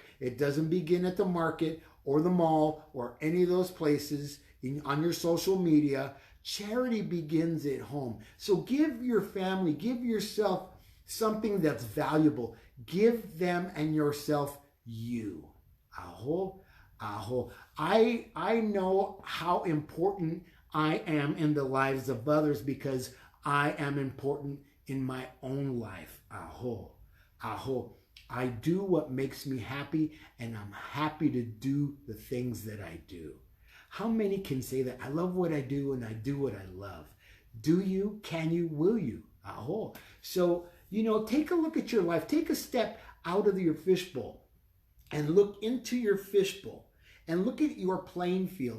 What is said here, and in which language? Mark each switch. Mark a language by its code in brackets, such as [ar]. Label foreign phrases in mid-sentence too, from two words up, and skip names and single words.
[en] It doesn't begin at the market or the mall or any of those places on your social media. Charity begins at home. So give your family, give yourself something that's valuable. Give them and yourself you. Aho, aho. I know how important I am in the lives of others because I am important in my own life. Aho, aho. I do what makes me happy, and I'm happy to do the things that I do. How many can say that? I love what I do, and I do what I love. Do you? Can you? Will you? Aho. So, take a look at your life. Take a step out of your fishbowl and look into your fishbowl and look at your playing field.